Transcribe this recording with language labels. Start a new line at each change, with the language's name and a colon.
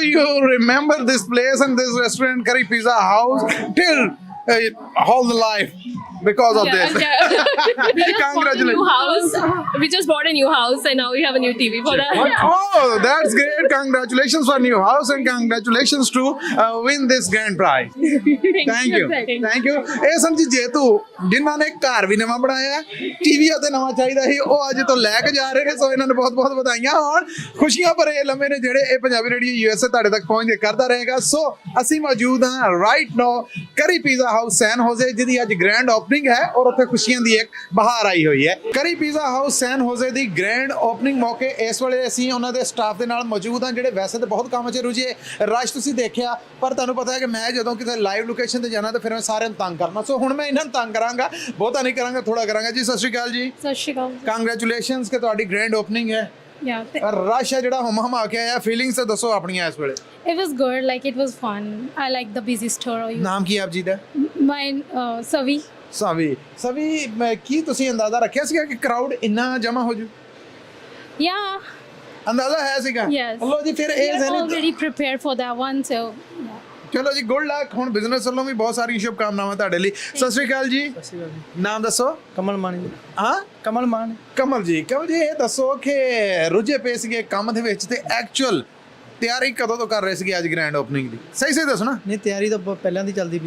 English: You remember this place and this restaurant, Curry Pizza House, till whole life because of this. Congratulations. New house. We just bought a new house and now we have a new TV for that. Oh, that's great. Congratulations for new house and congratulations to win this grand prize. Thank you. Thank you.
Punjabi: ਇਹ ਸਮਝੀ ਜੇ ਤੂੰ ਜਿਨ੍ਹਾਂ ਨੇ ਘਰ ਵੀ ਨਵਾਂ ਬਣਾਇਆ, TV ਅਤੇ ਨਵਾਂ ਚਾਹੀਦਾ ਸੀ, ਉਹ ਅੱਜ ਤੋਂ ਲੈ ਕੇ ਜਾ ਰਹੇ ਨੇ। ਸੋ ਇਹਨਾਂ ਨੂੰ ਬਹੁਤ ਬਹੁਤ ਵਧਾਈਆਂ ਹੋਣ। ਖੁਸ਼ੀਆਂ ਭਰੇ ਲੰਮੇ ਨੇ ਜਿਹੜੇ ਇਹ ਪੰਜਾਬੀ ਰੇਡੀਓ USA ਤੁਹਾਡੇ ਤੱਕ ਪਹੁੰਚ ਕੇ ਕਰਦਾ ਰਹੇਗਾ। ਸੋ ਅਸੀਂ ਮੌਜੂਦ ਹਾਂ ਰਾਈਟ ਨਾਓ ਕਰੀ ਪੀਜ਼ਾ ਹਾਊਸ ਸੈਨ ਹੋਜ਼ੇ, ਜਿਹਦੀ ਅੱਜ ਗ੍ਰੈਂਡ ਓਪਨਿੰਗ ਹੈ ਔਰ ਉੱਥੇ ਖੁਸ਼ੀਆਂ ਦੀ ਇੱਕ ਬਹਾਰ ਆਈ ਹੋਈ ਹੈ। ਕਰੀ ਪੀਜ਼ਾ ਹਾਊਸ ਸੈਨ ਹੋਜ਼ੇ ਦੀ ਗ੍ਰੈਂਡ ਓਪਨਿੰਗ ਮੌਕੇ ਇਸ ਵੇਲੇ ਅਸੀਂ ਉਹਨਾਂ ਦੇ ਸਟਾਫ ਦੇ ਨਾਲ ਮੌਜੂਦ ਹਾਂ ਜਿਹੜੇ ਵੈਸੇ ਤਾਂ ਬਹੁਤ ਕੰਮ 'ਚ ਰੁੱਝੇ। ਰਸ਼ ਤੁਸੀਂ ਦੇਖਿਆ, ਪਰ ਤੁਹਾਨੂੰ ਪਤਾ ਹੈ ਕਿ ਮੈਂ ਜਦੋਂ ਕਿਤੇ ਲਾਈਵ ਲੋਕੇਸ਼ਨ ਤੇ ਜਾਣਾ ਤਾਂ ਫਿਰ ਮੈਂ ਸਾਰਿਆਂ ਨੂੰ ਤੰਗ ਕਰਨਾ। ਸੋ ਹੁਣ ਮੈਂ ਇਹਨਾਂ ਨੂੰ ਤੰਗ ਕਰਾਂਗਾ, ਬਹੁਤਾ ਨਹੀਂ ਕਰਾਂਗਾ, ਥੋੜਾ ਕਰਾਂਗਾ। ਜੀ ਸਤਿ ਸ਼੍ਰੀ ਅਕਾਲ ਜੀ। ਸਤਿ ਸ਼੍ਰੀ ਅਕਾਲ। ਕੰਗ੍ਰੈਚੁਲੇਸ਼ਨਸ ਕਿ ਤੁਹਾਡੀ ਗ੍ਰੈਂਡ ਓਪਨਿੰਗ ਹੈ। ਰਸ਼ ਹੈ ਜਿਹੜਾ ਹਮਾ ਕੇ ਆਇਆ, ਫੀਲਿੰਗਸ ਦੱਸੋ ਆਪਣੀਆਂ ਇਸ ਵੇਲੇ।
English: It was good, like it was fun. I like the busy store.
Punjabi: ਨਾਮ ਕੀ ਆਪ ਜੀ ਦਾ?
English: Mine, Savi.
Punjabi: ਸਵੀ ਕੀ ਤੁਸੀਂ ਅੰਦਾਜ਼ਾ ਰੱਖਿਆ ਸੀਗਾ ਕਿ ਕਰਾਊਡ ਇੰਨਾ ਜਮਾ ਹੋ ਜੂ?
English: Yeah.
Punjabi: ਅੰਦਾਜ਼ਾ ਹੈ ਸੀਗਾ?
English: Yes.
Punjabi: ਲੋ ਜੀ ਫਿਰ ਇਹ
English: We are already prepared for that one, so yeah.
Punjabi: ਚਲੋ ਜੀ, ਗੁੱਡ ਲੱਕ। ਹੁਣ ਬਿਜ਼ਨਸ ਵੱਲੋਂ ਵੀ ਬਹੁਤ ਸਾਰੀਆਂ ਸ਼ੁਭ ਕਾਮਨਾਵਾਂ ਤੁਹਾਡੇ ਲਈ। ਸਤਿ ਸ਼੍ਰੀ ਅਕਾਲ ਜੀ। ਨਾਮ ਦੱਸੋ।
English: Kamal Mani.
Punjabi: ਹਾਂ,
English: Kamal Mani.
Punjabi: ਕਮਲ ਜੀ। ਇਹ ਦੱਸੋ ਕਿ ਰੁੱਝੇ ਪਏ ਸੀਗੇ ਕੰਮ ਦੇ ਵਿੱਚ ਤੇ ਐਕਚੁਅਲ ਤਿਆਰੀ ਕਦੋਂ ਤੋਂ ਕਰ ਰਹੇ ਸੀਗੇ ਅੱਜ ਗ੍ਰੈਂਡ ਓਪਨਿੰਗ ਦੀ? ਸਹੀ ਦੱਸੋ ਨਾ। ਨਹੀਂ, ਤਿਆਰੀ ਤਾਂ ਪਹਿਲਾਂ ਦੀ ਚੱਲਦੀ ਪਈ